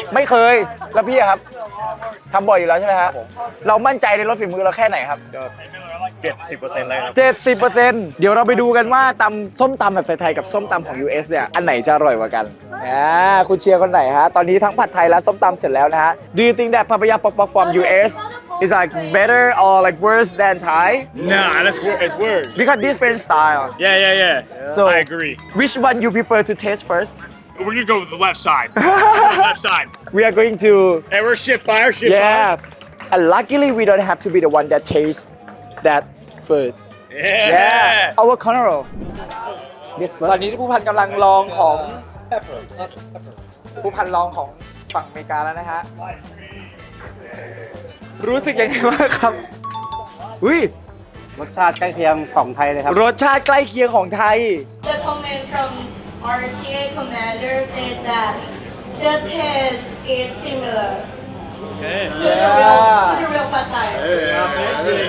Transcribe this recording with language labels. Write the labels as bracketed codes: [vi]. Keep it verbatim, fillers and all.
[th] ไม่เคย แล้วพี่อะครับทำบ่อยอยู่แล้วใช่ไหมครับเรามั่นใจในรสฝีมือเราแค่ไหนครับ [en] seventy percent later. [th] เจ็ดสิบเปอร์เซ็นต์เดี๋ยวเราไปดูกันว่าตำส้มตำแบบไทยๆกับส้มตำของ ยู เอส เนี่ยอันไหนจะอร่อยกว่ากันอ่าคุณเชียร์คนไหนฮะตอนนี้ทั้งผัดไทยและส้มตำเสร็จแล้วนะฮะ [en] Do you think that papaya pop pop from [th] ยู เอส [en] is like better or like worse than Thai? Nah, that's wor- it's worse. Because different style. Yeah, yeah, yeah, yeah. So I agree. Which one you prefer to taste first? We're gonna go with the left side. left side. We are going to. And we're shit fire, shit yeah. fire. Yeah. And luckily, we don't have to be the one that tastes that food. Yeah. Yeah. Our corner roll. This [th] ตอนนี้ผู้พันกำลังลองของผู้พันลองของฝั่งอเมริกาแล้วนะฮะรู้สึกยังไงบ้างครับอุ้ย รสชาติใกล้เคียงของไทยเลยครับ รสชาติใกล้เคียงของไทย [en] The comment from R T A commander says that the taste is similar okay. to the real to the real pad Thai.